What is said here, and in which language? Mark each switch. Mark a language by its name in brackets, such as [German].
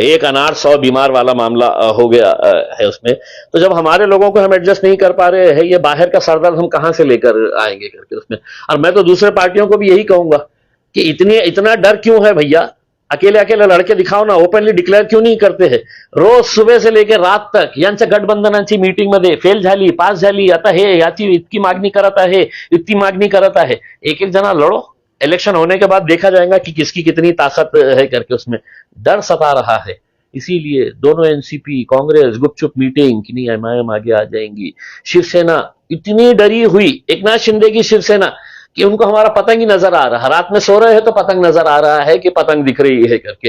[Hindi] एक अनार 100 बीमार वाला मामला हो गया है उसमें। तो जब हमारे लोगों को हम एडजस्ट नहीं कर पा रहे हैं, ये बाहर का सरदर्द हम कहां से लेकर आएंगे करके उसमें। और मैं तो दूसरे पार्टियों को भी यही कहूंगा कि इतना डर क्यों है भैया, अकेले अकेले लड़के दिखाओ ना, ओपनली डिक्लेअर क्यों नहीं करते हैं? रोज सुबह से लेकर रात तक [Marathi] यांच्या गठबंधनाची मीटिंग मध्ये फेल झाली, पास झाली, आता हे याची इतकी मागणी करत आहे, इतकी मागणी करत आहे। [Hindi] एक एक जना लड़ो, इलेक्शन होने के बाद देखा जाएगा कि किसकी कितनी ताकत है करके उसमें। डर सता रहा है, इसीलिए दोनों एनसीपी कांग्रेस गुपचुप मीटिंग कि नहीं एमआईएम आगे आ जाएंगी। शिवसेना इतनी डरी हुई, एकनाथ शिंदे की शिवसेना, कि उनको हमारा पतंग ही नजर आ रहा है, रात में सो रहे हैं तो पतंग नजर आ रहा है कि पतंग दिख रही है करके।